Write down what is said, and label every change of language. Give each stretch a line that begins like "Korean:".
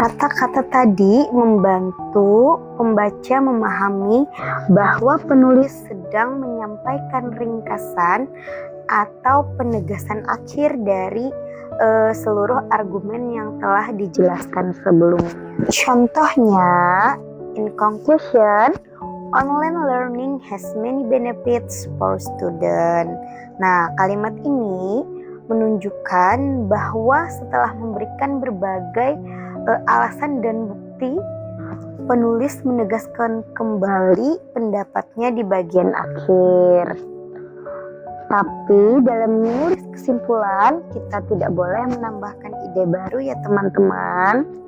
Indonesian: Kata-kata tadi membantu pembaca memahami bahwa penulis sedang menyampaikan ringkasan atau penegasan akhir dari seluruh argumen yang telah dijelaskan sebelumnya. Contohnya,
English: in conclusion, online learning has many benefits for students.
Indonesian: Nah, kalimat ini menunjukkan bahwa setelah memberikan berbagai alasan dan bukti, penulis menegaskan kembali pendapatnya di bagian akhir. Tapi dalam menulis kesimpulan, kita tidak boleh menambahkan ide baru ya teman-teman.